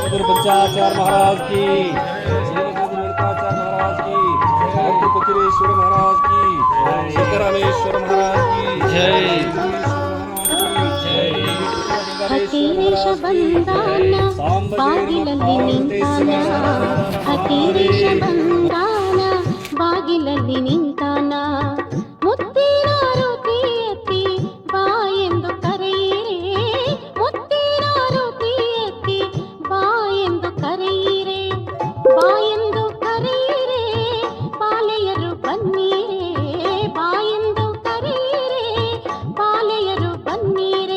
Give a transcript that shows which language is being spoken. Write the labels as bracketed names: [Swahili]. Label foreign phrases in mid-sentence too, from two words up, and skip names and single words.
[Hindi] पंचाचार्य महाराज की, रेणुकाचार्य महाराज की, फकीरेश्वर महाराज की, सिद्धरामेश्वर महाराज की जय, [Kannada] ಫಕೀರೇಶ ಬಂದಾನ ಬಾಗಿಲಲ್ಲಿ ನಿಂತಾನ, ಫಕೀರೇಶ ಬಂದಾನ ಬಾಗಿಲಲ್ಲಿ ನಿಂತಾನ. ಮುತ್ತಿನಾರುತಿ ಎತ್ತಿ ಬಾ ಎಂದು ಕರೆಯಿರೆ, ಮುತ್ತಿನಾರುತಿ ಎತ್ತಿ ಬಾ ಎಂದು ಕರೆಯಿರೆ, ಬಾ ಎಂದು ಕರೆಯಿರೆ ಬಾಲೆಯರು ಬನ್ನೀರೆ, ಬಾ ಎಂದು ಕರೆಯಿರೆ ಬಾಲೆಯರು ಬನ್ನೀರೆ.